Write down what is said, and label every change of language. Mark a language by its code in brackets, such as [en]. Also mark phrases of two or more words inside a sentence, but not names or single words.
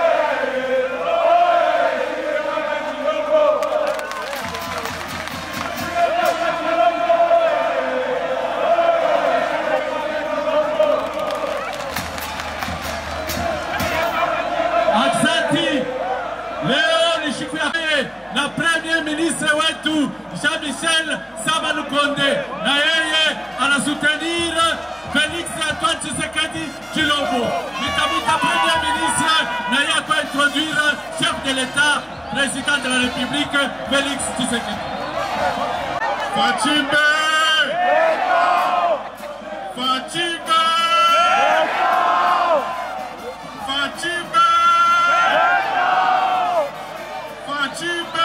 [sw] Oya shie paka Tshilombo. Leo ni siku ya na [fr] Premier Ministre [sw] wetu Jean-Michel Sama Lukonde, na yeye anasoutenir Félix Antoine Tshisekedi Tshilombo. Nitamuta [fr] Premier Ministre [sw] na yeye kwa introduire [fr] chef de l'État, président de la République [sw] Félix Tshisekedi. Fachimbe! Fachimbe! Fachimbe! Fachimbe!